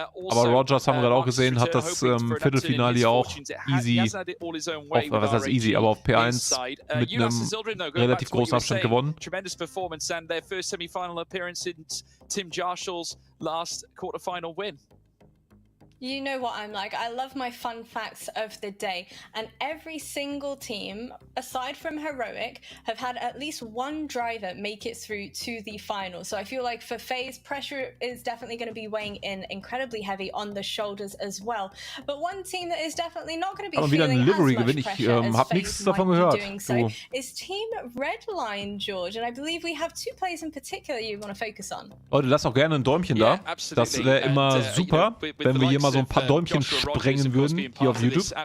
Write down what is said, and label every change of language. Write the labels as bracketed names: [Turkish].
[German] Aber Rogers, haben wir gerade auch gesehen, hat das Viertelfinale auch easy, was heißt easy, aber auf P1 mit einem relativ großen Abstand gewonnen. [English] Tremendous performance and their first semi-final appearance in Tim Jarschel's last quarter-final win. You know what I'm like. I love my fun facts of the day. And every single team, aside from Heroic, have had at least one driver make it through to the final. So I feel like for FaZe, pressure is definitely going to be weighing in incredibly heavy on the shoulders as well. But one team that is definitely not going to be feeling as much pressure as FaZe might be doing so is Team Redline, George. And I believe we have 2 players in particular you want to focus on. [German] Leute, lasst auch gerne ein Däumchen da. Das wäre immer super, wenn wir hier mal so ein paar Däumchen sprengen würden hier auf YouTube.